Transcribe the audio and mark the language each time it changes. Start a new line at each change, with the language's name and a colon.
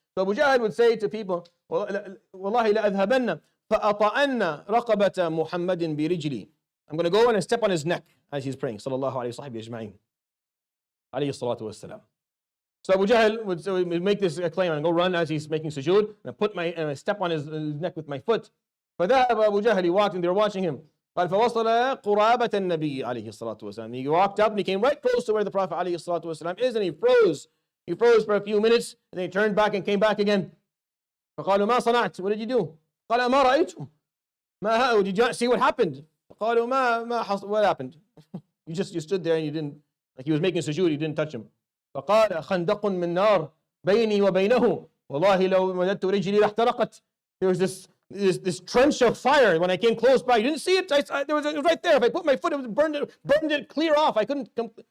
English: So Abu Jahl would say to people,
Arabic: وَاللَّهِ لَأَذْهَبَنَّ فَأَطَأَنَّ رَقَبَةَ مُحَمَّدٍ بِرِجْلِي.
English: I'm going to go in and step on his neck as he's praying, sallallahu alayhi wa ajma'in, alayhi salatu wasalam. So Abu Jahl would make this claim, and go run as he's making sujood, and I step on his neck with my foot.
Arabic: فَذَهَبَ
English: Abu Jahl, he walked, and they were watching him.
Arabic: قال فوصل قرابة النبي عليه الصلاة والسلام.
English: He walked up and he came right close to where the Prophet عليه الصلاة والسلام is, and he froze. He froze for a few minutes, and then he turned back and came back again.
Arabic: فقالوا ما صنعت?
English: What did you do?
Arabic: قال ما رأيتم.
English: Did you see what happened?
Arabic: قالوا
English: what happened? You stood there and you didn't, like he was making sujood, you didn't touch him.
Arabic: فقال خندق من نار بيني وبينه والله لو مددت رجلي لاحترقت.
English: There was this trench of fire. When I came close by, you didn't see it. It was right there. If I put my foot, it burned it clear off. I couldn't come.